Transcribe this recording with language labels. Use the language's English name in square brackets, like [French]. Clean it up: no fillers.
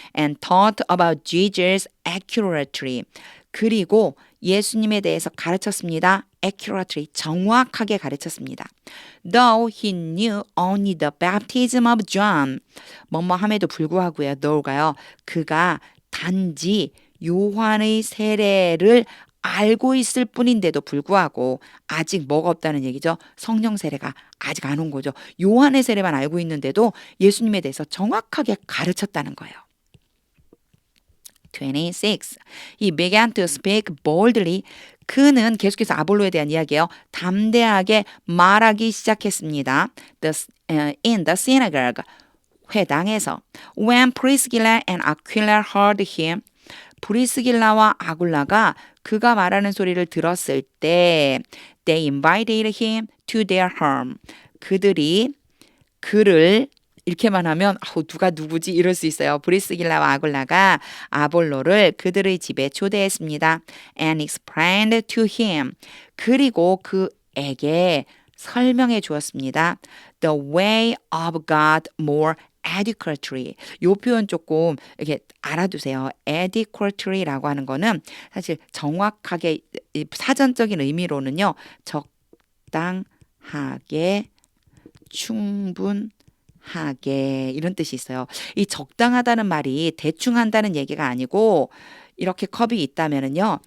[English] And taught about Jesus accurately. [Korean] 그리고 예수님에 대해서 가르쳤습니다. accurately, 정확하게 가르쳤습니다. [English] Though he knew only the baptism of John. [Korean] 뭐뭐함에도 불구하고요. though가요. 그가 단지 요한의 세례를 알고 있을 뿐인데도 불구하고 아직 뭐가 없다는 얘기죠. 성령 세례가 아직 안 온 거죠. 요한의 세례만 알고 있는데도 예수님에 대해서 정확하게 가르쳤다는 거예요. 26. [English] He began to speak boldly. [Korean] 그는 계속해서 아볼로에 대한 이야기예요. 담대하게 말하기 시작했습니다. [English] In the synagogue. [Korean] 회당에서. [English] When Priscilla and Aquila heard him. [Korean] 브리스길라와 아굴라가 그가 말하는 소리를 들었을 때 [English] they invited him to their home. [Korean] 그들이 그를 이렇게만 하면 누가 누구지 이럴 수 있어요. 브리스길라와 아굴라가 아볼로를 그들의 집에 초대했습니다. [English] And explained to him. [Korean] 그리고 그에게 설명해 주었습니다. [English] The way of God more adequately. [Korean] 이 표현 조금 이렇게 알아두세요. adequately라고 하는 거는 사실 정확하게 사전적인 의미로는요. 적당하게 충분하게 이런 뜻이 있어요. 이 적당하다는 말이 대충 한다는 얘기가 아니고 이렇게 컵이 있다면은요.